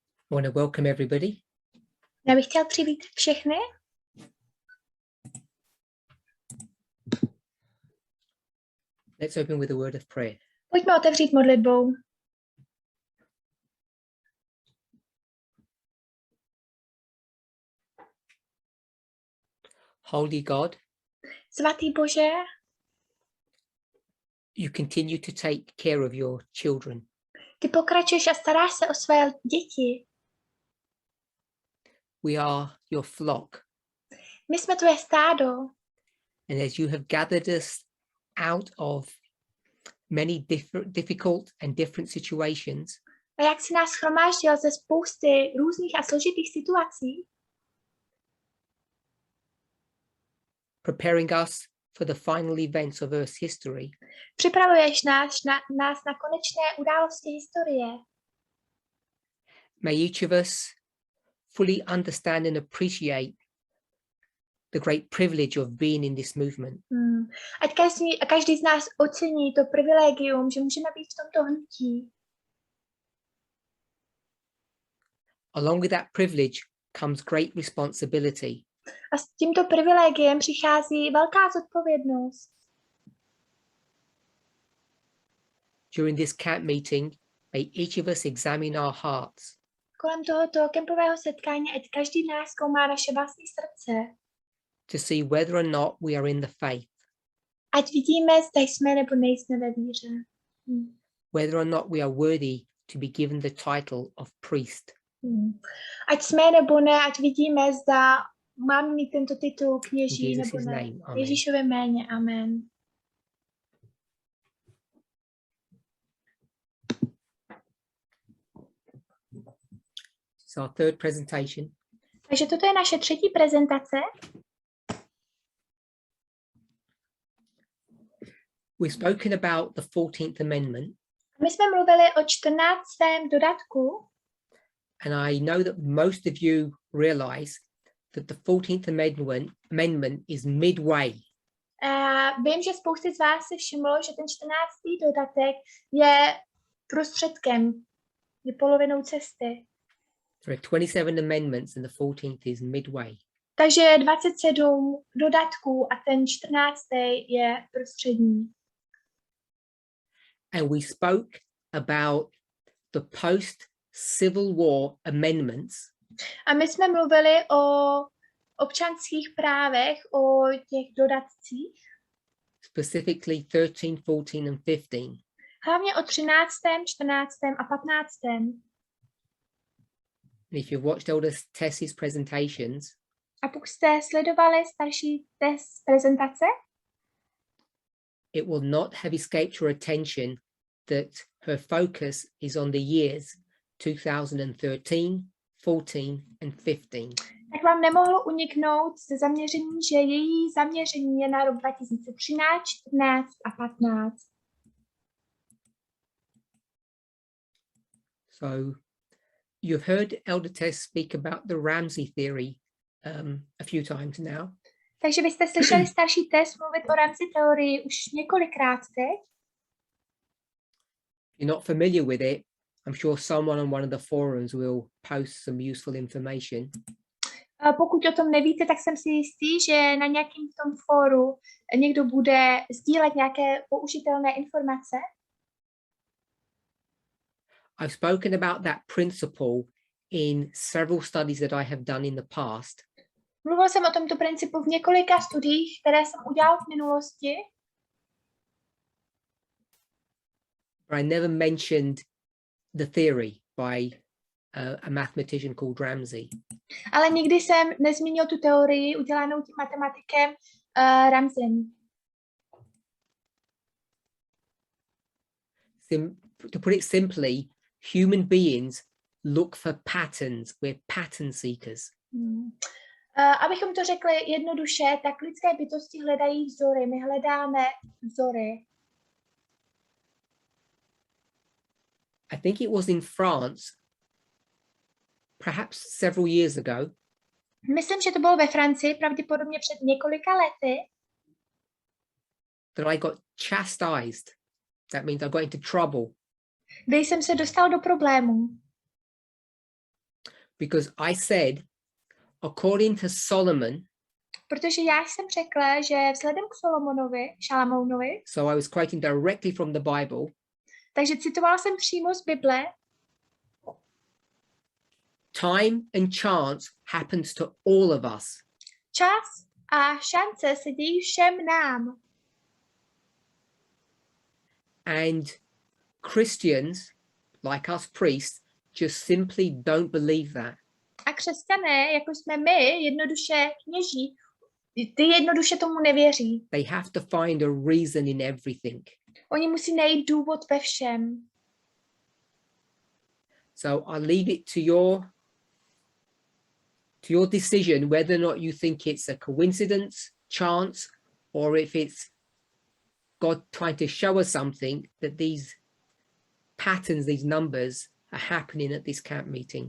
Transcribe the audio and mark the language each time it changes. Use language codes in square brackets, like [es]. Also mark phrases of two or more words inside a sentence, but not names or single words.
[en] I want to welcome everybody. [cs] Já bych chtěl přivítat všechny. [en] Let's open with a word of prayer. [cs] Pojďme otevřít modlitbou. [en] Holy God, [cs] Svatý Bože, [en] you continue to take care of your children. [cs] ty pokračuješ a staráš se o své děti. [en] We are your flock. [cs] My jsme tvoje stádo. [en] And as you have gathered us out of many difficult and different situations, [cs] A jak jsi nás shromáždil ze spousty různých a složitých situací, [en] preparing us for the final events of Earth's history, [cs] připravuješ nás na konečné události historie. [en] may each of us fully understand and appreciate the great privilege of being in this movement. [cs] Ať každý z nás ocení to privilegium, že můžeme být v tomto hnutí. [en] Along with that privilege comes great responsibility. [cs] A s tímto privilegiem přichází velká zodpovědnost. [en] During this camp meeting, may each of us examine our hearts. [cs] Kolem tohoto kempového setkání, ať každý z nás zkoumá naše vlastní srdce. [en] To see whether or not we are in the faith. [cs] Ať vidíme, zda jsme nebo nejsme ve víře. [en] Whether or not we are worthy to be given the title of priest. [cs] Ať jsme nebo ne, ať vidíme, zda máme mít tento titul kněží nebo ne. [en] Name, [cs] Ježíšově jméně, [en] amen. It's our third presentation. [cs] Takže toto je naše třetí prezentace. [en] We've spoken about the 14th Amendment. [cs] My jsme mluvili o 14. dodatku. [en] And I know that most of you realize that the 14th Amendment is midway. [cs] Vím, že spousty z vás si všimlo, že ten 14. dodatek je prostředkem, je polovinou cesty. [en] There are 27 amendments and the 14th is midway. [cs] Takže je 27 dodatků a ten 14. je prostřední. [en] And we spoke about the post-Civil War amendments. [cs] A my jsme mluvili o občanských právech, o těch dodatcích. [en] Specifically 13, 14 and 15. [cs] Hlavně o 13., 14. a 15. [en] And if you've watched older Tess's presentations, [cs] a pokud jste sledovali starší Tess prezentace, [en] it will not have escaped your attention that her focus is on the years 2013, 14 and 15. [cs] Tak vám nemohlo uniknout ze zaměření, že její zaměření je na rok 2013, 14 a 15. [en] So you've heard Elder Tess speak about the Ramsey theory a few times now. [cs] Takže vy jste slyšeli starší Tess mluvit o Ramsey teorii už několikrát teď. [en] If you're not familiar with it, I'm sure someone on one of the forums will post some useful information. [cs] Pokud o tom nevíte, tak jsem si jistý, že na nějakém tom fóru někdo bude sdílet nějaké použitelné informace. [en] I've spoken about that principle in several studies that I have done in the past. [cs] Mluvil jsem o tomto principu v několika studiích, které jsem udělal v minulosti. [en] But I never mentioned the theory by a mathematician called Ramsey. [cs] Ale nikdy jsem nezmínil tu teorii udělanou tím matematikem Ramsem. [en] To put it simply, human beings look for patterns. We're pattern seekers. [cs] Abychom to řekli jednoduše, tak lidské bytosti hledají vzory. My hledáme vzory. [en] I think it was in France, perhaps several years ago. [cs] Myslím, že to bylo ve Francii, pravděpodobně před několika lety. [en] That I got chastised. That means I got into trouble. [cs] Kdy jsem se dostal do problémů. [en] because I said, according to Solomon, [cs] protože já jsem řekla, že vzhledem k Šalamounovi, [en] so I was quoting directly from the Bible, [cs] takže citovala jsem přímo z Bible, [en] time and chance happens to all of us. [cs] čas a šance se dějí všem nám. [en] And Christians, like us priests, just simply don't believe that. [cs] A křesťané, jako jsme my, jednoduše kněží, ty jednoduše tomu nevěří. [en] They have to find a reason in everything. [cs] Oni musí najít důvod ve všem. [en] So I leave it to your decision whether or not you think it's a coincidence, chance, or if it's God trying to show us something, that these patterns, these numbers are happening at this camp meeting.